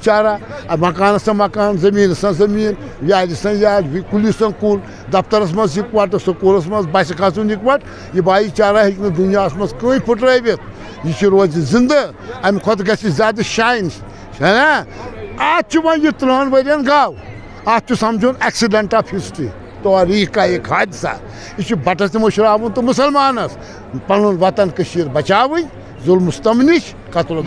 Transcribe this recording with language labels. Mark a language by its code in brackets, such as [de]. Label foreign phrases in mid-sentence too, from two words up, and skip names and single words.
[ks] چارہ مکانس سا مکان زٔمیٖنس سا زٔمیٖن یارِ سا یار کُلِس سا کُل دفترس منٛز اِکوٹہٕ سکوٗلس منٛز بسہِ کھسُن اِکوٹ یہِ بھایی چارہ ہیٚکہِ نہٕ دُنیاہس منٛز کٕہٕنۍ پھٕٹرٲوِتھ یہِ چھُ روزِ زِندٕ اَمہِ کھۄتہٕ گژھِ زیادٕ شاین ہے نا اَتھ چھُ وۄنۍ یہِ 30 ؤرین گوٚو اَتھ چھُ سمجھُن [en] accident of history [ur] توریٖخ ایک حادثہ [ks] یہِ چھُ بٹس تہِ مٔشراوُن تہٕ مُسلمانس پنُن وطن کٔشیٖر بچاوٕنۍ ظُلمہٕ ستم نِش قتل